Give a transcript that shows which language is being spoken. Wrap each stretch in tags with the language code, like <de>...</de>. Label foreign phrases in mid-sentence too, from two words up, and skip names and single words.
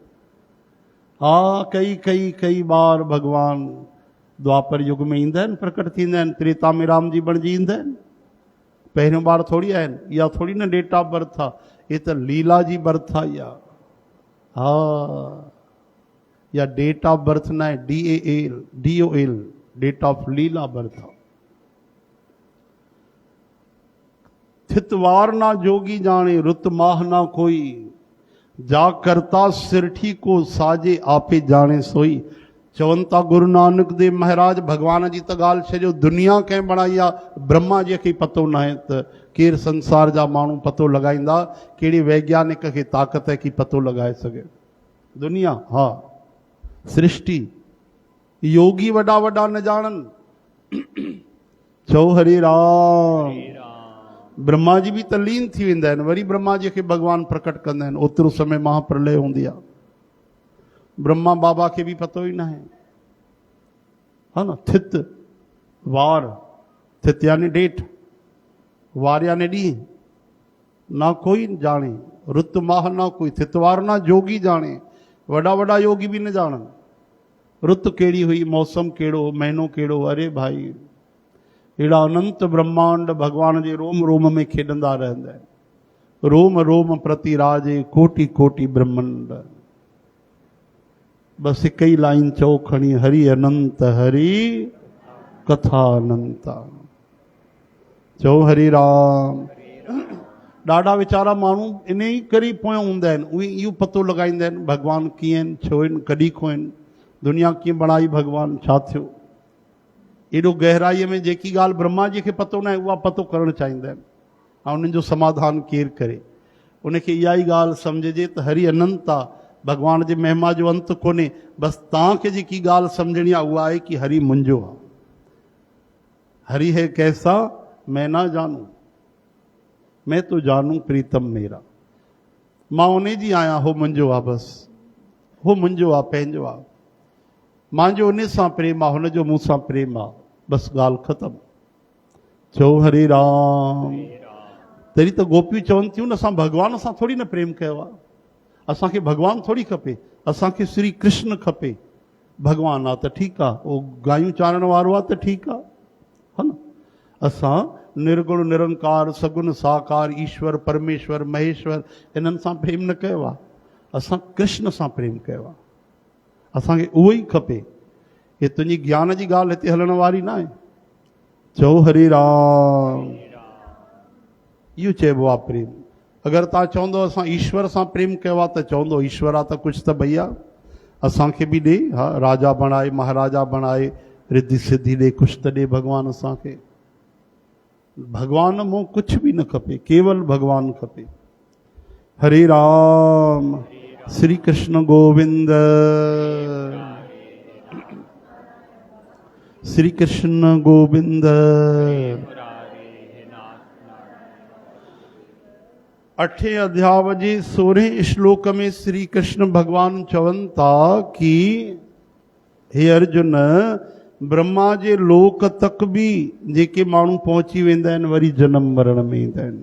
<sd>हा, कई बार भगवान द्वापर युग में ईंदा आहिनि, प्रकट थींदा आहिनि। त्रेता में राम जी बणिजी ईंदा आहिनि, पहिरियों बार थोड़ी आहिनि, इहा थोड़ी न</sd> <en>date of birth</en> <sd>आहे, ये त लीला जी बर्थ आहे इहा। हा, या</sd> <en>date of birth</en> <sd>न आहे, DOL</sd> <en>date of</en> <sd>लीला बर्थ आहे।</sd> <pa>ਥਿਤਵਾਰ ਨਾ ਜੋਗੀ ਜਾਣੇ ਰੁਤ ਮਾਹ ਨਾ ਕੋਈ, ਜਾ ਕਰਤਾ ਸਿਰਠੀ ਕੋ ਸਾਜੇ ਆਪੇ ਜਾਣੇ ਸੋਈ।</pa> <sd>चवनि था गुरु नानक देव महाराज भगवान जी त ॻाल्हि छॾियो, दुनिया कंहिं बणाई आहे ब्रह्मा जी खे पतो न आहे त केरु संसार जा माण्हू पतो लॻाईंदा, कहिड़े वैज्ञानिक खे ताक़त है कि पतो लॻाए सघे। दुनिया, हा, सृष्टि, योगी वॾा वॾा न ॼाणनि। चओ हरे राम। ब्रह्मा जी भी तलीन थी वेंदा आहिनि, वरी ब्रह्मा जी खे भगवान प्रकट कंदा आहिनि। ओतिरो समय महाप्रलय हूंदी आहे, ब्रह्मा बाबा के भी पतो ही ना है ना। थित वार, थित यानी डेट, वार यानी डी,</sd> <pa>ਨਾ ਕੋਈ ਜਾਣੇ, ਰੁਤ ਮਾਹ ਨਾ ਕੋਈ, ਥਿਤਵਾਰ ਨਾ ਜੋਗੀ ਜਾਣੇ,</pa> <sd>वड़ा वड़ा योगी भी न जान। रुत केड़ी हुई, मौसम केड़ो, महीनो केड़ो, अरे भाई एड़ा अनंत ब्रह्मांड भगवान जे रोम रोम में खेडंदा रहंदा आहिनि।</sd> <hi>रोम रोम प्रति राजे कोटि कोटि ब्रह्मंड।</hi> <sd>बस एक ही लाइन चओ खणी,</sd> <hi>हरि अनंत हरि कथा अनंता।</hi> <sd>चओ हरि राम। ॾाढा वीचारा माण्हू इन ई करे पोयां हूंदा आहिनि, उहे इहो पतो लॻाईंदा आहिनि भॻवान कीअं आहिनि, छो आहिनि, कॾहिं खां आहिनि, दुनिया कीअं बणाई भॻवान, छा थियो। एॾो गहराईअ में जेकी ॻाल्हि ब्रह्मा जी खे पतो न आहे उहा पतो करणु चाहींदा आहिनि, ऐं उन्हनि जो समाधान केरु करे। उनखे इहा ई ॻाल्हि सम्झजे त हरि अनंत आहे, भगवान जे महिमा जो अंत कोन्हे। बसि तव्हांखे जेकी ॻाल्हि सम्झणी आहे उहा आहे कि हरि मुंहिंजो आहे।</sd> <hi>हरि है कैसा मैं ना जानू, मैं तो जानू प्रीतम मेरा।</hi> <sd>मां उन जी आहियां, हो मुंहिंजो आहे, बसि हो मुंहिंजो आहे, पंहिंजो आहे। मुंहिंजो उन सां प्रेम आहे, हुनजो मूं सां प्रेम आहे, बसि ॻाल्हि ख़तमु। चओ हरे राम। तॾहिं त गोपियूं चवनि थियूं न, असां भॻवान सां थोरी न प्रेम कयो आहे, असांखे भॻवान थोरी खपे, असांखे श्री कृष्ण खपे। भॻवान आहे त ठीकु आहे, उहो गायूं चारण वारो आहे त ठीकु आहे, हा न। असां निर्गुण निरंकार सगुण साकार ईश्वर परमेश्वर महेश्वर इन्हनि सां प्रेम न कयो आहे, असां कृष्ण सां प्रेम कयो आहे। असांखे उहो ई खपे। हे तुंहिंजी ज्ञान जी ॻाल्हि हिते हलण वारी न आहे। चओ हरे राम। इहो चइबो आहे प्रेम। अगरि तव्हां चवंदो असां ईश्वर सां प्रेम कयो आहे त चवंदो ईश्वर आहे त कुझु त भैया असांखे बि ॾे, हा, राजा बणाए महाराजा बणाए रिद्धि सिद्धि ॾे, कुझु त ॾे भॻवान असांखे। भगवान मूं कुछ भी न खपे, केवल भगवान खपे। हरे राम। श्री कृष्ण गोविंद, श्री कृष्ण गोविंद। 8 अध्याय जे 16 श्लोक में श्री कृष्ण भगवान चवनि था कि हे अर्जुन, ब्रह्मा जे लोक तक भी जेके माण्हू पहुची वेंदा आहिनि वरी जनम मरण में ईंदा आहिनि।</sd>